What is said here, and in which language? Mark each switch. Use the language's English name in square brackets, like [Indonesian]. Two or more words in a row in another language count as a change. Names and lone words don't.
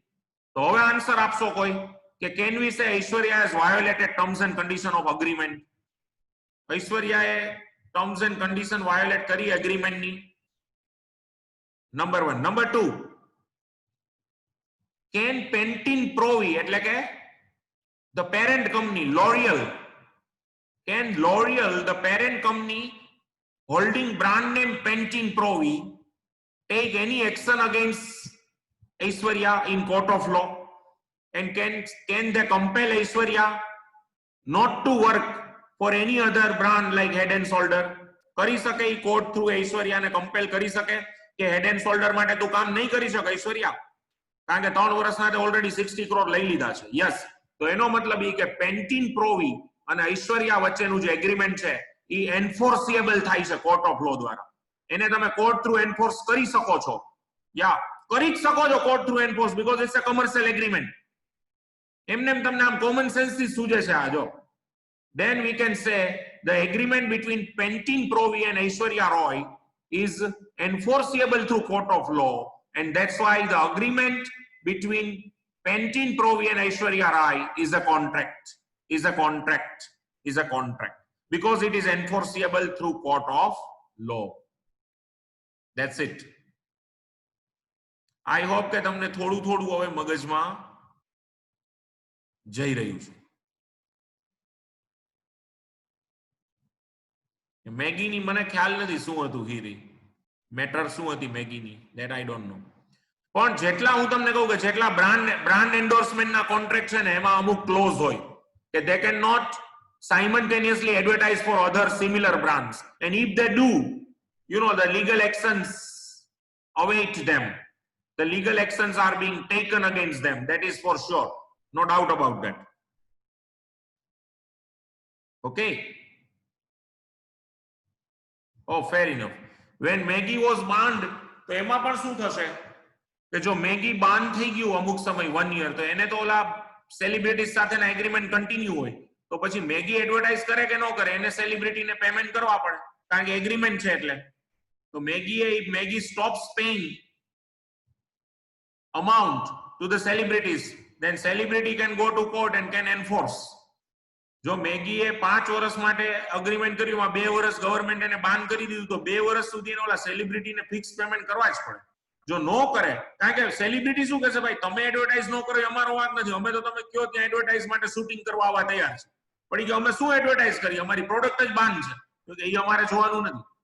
[Gujarati] તો હવે આન્સર આપશો કોઈ કે [English] can we say Aishwarya has violated terms and condition of agreement. [Gujarati] ઐશ્વર્યાએ [English] terms and condition [Gujarati] વાયોલેટ કરી એગ્રીમેન્ટની. [English] Number 1. Number 2, can Pantene Pro-V [Gujarati] એટલે કે [English] the parent company L'Oreal, can L'Oreal, the parent company holding brand name Pantene Pro-V, take any action against Aishwarya in court of law? And can they compel Aishwarya not to work for any other brand like Head and Shoulder? [Gujarati] કરી શકે ઈ [English] court through [Gujarati] ઐશ્વર્યાને કમ્પેલ કરી શકે કે હેડ એન્ડ શોલ્ડર માટે તું કામ નહીં કરી શકે ઐશ્વર્યા, કારણ કે 3 વર્ષના તે ઓલરેડી 60 કરોડ લઈ લીધા છે. યસ, તો એનો મતલબ એ કે પેન્ટીન પ્રોવી અને ઐશ્વર્યા વચ્ચેનું જે એગ્રીમેન્ટ છે એ એન્ફોર્સિયેબલ થાય છે [English] court of law [Gujarati] દ્વારા. એને તમે [English] court through enforce [Gujarati] કરી શકો છો, યા કરી જ શકો છો [English] court through enforce, because it's a commercial agreement. [Gujarati] એમને તમને આમ [English] common sense [Gujarati] થી સૂજે છે આ. [English] જો then we can say the agreement between Pantene Pro-V and Aishwarya Roy is enforceable through court of law, and that's why the agreement between Pantene Pro-V and Aishwarya Rai is a contract, because it is enforceable through court of law. That's it. I hope [Gujarati] કે તમને થોડું થોડું હવે મગજમાં જઈ રહ્યું છે. મેગીની મને ખ્યાલ નથી શું હતું હીરી, મેટર શું હતી મેગીની, [English] that I don't know. [Gujarati] પણ જેટલા હું તમને કહું કે જેટલા બ્રાન્ડ એન્ડોર્સમેન્ટના કોન્ટ્રાક્ટ છે ને એમાં અમુક ક્લોઝ હોય કે [English] they cannot simultaneously advertise for other similar brands, and if they do, you know, the legal actions await them. The legal actions are being taken against them, that is for sure, no doubt about that. Okay. Oh, fair enough. When Maggie was banned, [Gujarati] તો એમાં પણ શું થશે કે જો મેગી બાન થઈ ગયું અમુક સમય 1 year, તો એને તો ઓલા સેલિબ્રિટીઝ સાથેના એગ્રીમેન્ટ કન્ટિન્યુ હોય, તો પછી મેગી એડવર્ટાઇઝ કરે કે ન કરે એને સેલિબ્રિટીને પેમેન્ટ કરવા પડે, કારણ કે એગ્રીમેન્ટ છે એટલે. [English] તો Maggi stops paying amount to the celebrities, then celebrity can go to court and can enforce. [Gujarati] જો મેગીએ 5 વર્ષ માટે અગ્રીમેન્ટ કર્યું, આ 2 વર્ષ ગવર્મેન્ટ એને બાન કરી દીધું, તો 2 વર્ષ સુધી એને ઓલા સેલિબ્રિટીને ફિક્સ પેમેન્ટ કરવા જ પડે. જો નો કરે, કારણ કે સેલિબ્રિટી શું કહેશે, ભાઈ તમે એડવર્ટાઇઝ નો કરો એ અમારો વાંક નથી, અમે તો તમે કયો ત્યાં એડવર્ટાઇઝ માટે શૂટિંગ કરવા આવવા તૈયાર છે, પણ કે અમે શું એડવર્ટાઇઝ કરીએ, અમારી પ્રોડક્ટ જ બાન છે, તો એ અમારે જોવાનું નથી.